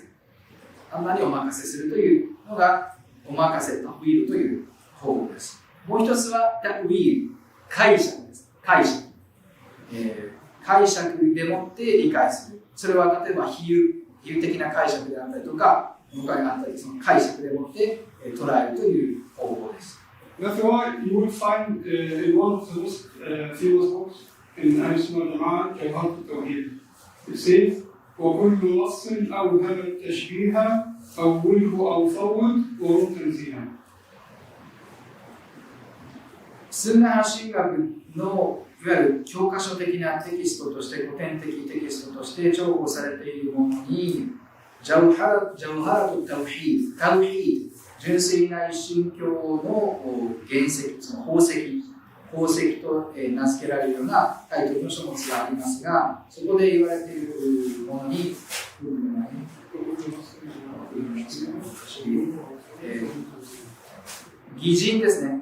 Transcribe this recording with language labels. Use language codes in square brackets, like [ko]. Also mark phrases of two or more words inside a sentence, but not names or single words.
[ja] あんまりお任せするというのがお任せ、タフィールという方法です。もう一つはタフィール、解釈です。解釈でもって理解する。それは例えば比喩的な解釈であったりとか、他があったり、その解釈でもって捉えるという方法です。 [en] That's why you will find in one of the most famous books in [ar] أهل السنة الجماعة, [en] Jawhar al-Tawhid. It says, [ar] وكل نص أوهم التشبيه أوله أو فوض ورم تنزيها. [ja] スンナ派神学のいわゆる教科書的なテキストとして、古典的テキストとして重宝されているものに、ジャウハラとタウヒード、純粋な一神教の原石、その宝石と名付けられるようなタイトルの書物がありますが、そこで言われているものに、擬人ですね。